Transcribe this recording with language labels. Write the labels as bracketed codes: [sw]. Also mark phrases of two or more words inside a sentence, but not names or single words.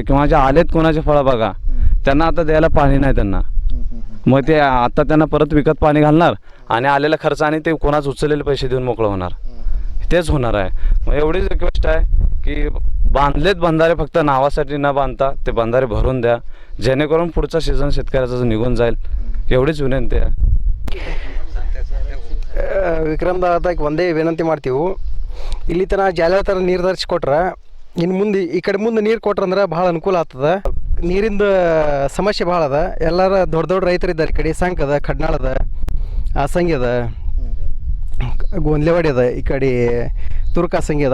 [mr] किंवा जे आलेत कोणाचे फळबागा, त्यांना आता द्यायला पाणी नाही त्यांना, मग ते आता त्यांना परत विकत पाणी घालणार आणि आलेला खर्च आणि ते कोणाच उचललेले पैसे देऊन मोकळं होणार, तेच होणार आहे. मग एवढीच रिक्वेस्ट आहे की बांधलेत बंधारे, फक्त नावासाठी न बांधता ते बंधारे भरून द्या, जेणेकरून पुढचा सीझन शेतकऱ्याचा निघून जाईल. एवढीच विनंती आहे. [kn] ವಿಕ್ರಮ್ ದಾದಾಗೆ ಒಂದೇ ವಿನಂತಿ ಮಾಡ್ತೀವಿ, ಇಲ್ಲಿ ತನಕ ಜಾಲ ಥರ ನೀರು ತರಿಸ್ಕೊಟ್ರೆ ಇನ್ನು ಮುಂದೆ ಈ ಕಡೆ ಮುಂದೆ ನೀರು ಕೊಟ್ರಂದ್ರೆ ಭಾಳ ಅನುಕೂಲ ಆಗ್ತದೆ. ನೀರಿಂದ ಸಮಸ್ಯೆ ಭಾಳ ಅದ. ಎಲ್ಲರ ದೊಡ್ಡ ದೊಡ್ಡ ರೈತರು ಇದ್ದಾರೆ. ಈ ಕಡೆ ಸಂಕ ಅದ, ಖಡ್ನಾಳ ಅದ, ಆಸಂಗಿ ಅದ, ಗೊಂದ್ಲೆವಾಡಿ ಅದ, ಈ ಕಡೆ ತುರ್ಕಾಸಂಗಿ ಅದ.